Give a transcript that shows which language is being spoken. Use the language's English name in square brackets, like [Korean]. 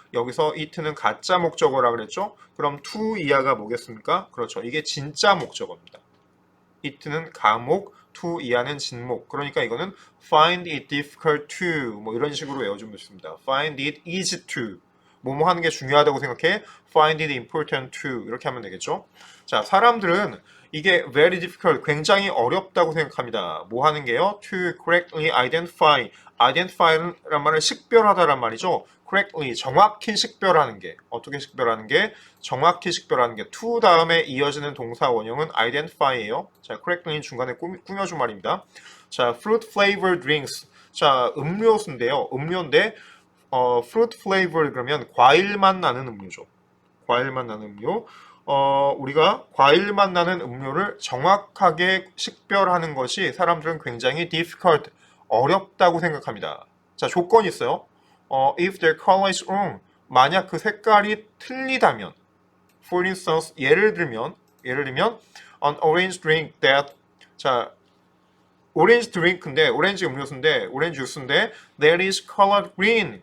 [Korean] 여기서 it는 가짜 목적어라 그랬죠? 그럼 to 이하가 뭐겠습니까? 그렇죠. 이게 진짜 목적어입니다. it는 가목, to 이하는 진목. 그러니까 이거는 [English] find it difficult to [Korean] 뭐 이런 식으로 외워주면 좋습니다. [English] find it easy to [Korean] 뭐뭐 하는 게 중요하다고 생각해. [English] find it important to [Korean] 이렇게 하면 되겠죠. 자, 사람들은 이게 [English] very difficult [Korean] 굉장히 어렵다고 생각합니다. 뭐 하는 게요? [English] to correctly identify [Korean] 란 말은 식별하다란 말이죠. correctly 정확히 식별하는 게 어떻게 식별하는 게 정확히 식별하는 게 to 다음에 이어지는 동사 원형은 identify예요. 자, correctly 중간에 꾸며준 말입니다. 자, [English] fruit flavored drinks [Korean] 자, 음료수인데요. 음료인데 [English] fruit flavored [Korean] 그러면 과일맛 나는 음료죠. 과일맛 나는 음료. 우리가 과일맛 나는 음료를 정확하게 식별하는 것이 사람들은 굉장히 difficult, 어렵다고 생각합니다. 자, 조건이 있어요. [English] if their color is wrong, [Korean] 만약 그 색깔이 틀리다면, [English] for instance, [Korean] 예를 들면, [English] an orange drink that, [Korean] 자, 오렌지 드링크인데, 오렌지 음료수인데, 오렌지 주스인데, [English] that is colored green.